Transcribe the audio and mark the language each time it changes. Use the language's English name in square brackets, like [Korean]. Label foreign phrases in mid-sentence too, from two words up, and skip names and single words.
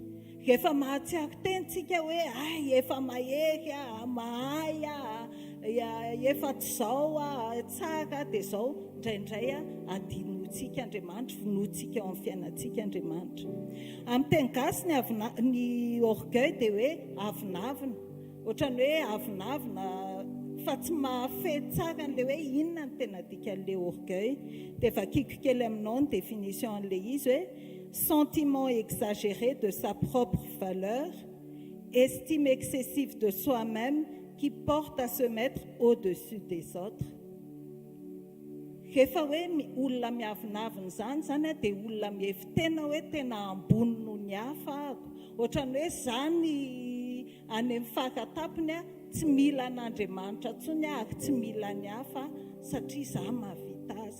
[Malagasy] Rehefa mahatsiaro tentsika hoe efa mahery mahay efa tsy izao tsara dia izao indraindray adinotsika Andriamanitra, vonotsika ao amin'ny fiainantsika Andriamanitra. Amin'ny teny gasy ny orgueil dia hoe avinavina, ohatrany hoe avinavina fa tsy mahafehy tsara an'ilay hoe inona ny tena dikan'ilay orgueil. Dia vakiako kely aminao ny définition an'ilay izy hoe [French] sentiment exagéré de sa propre valeur, estime excessive de soi-même qui porte à se mettre au-dessus des autres. [Malagasy] Rehefa hoe olona miavinavina zany dia olona miefitena hoe tena ambony noho ny hafa ako. Ohatrany hoe zany any amin'ny fahatapony tsy mila an'Andriamanitra intsony ary tsy mila ny hafa satria izaho mahavita azy.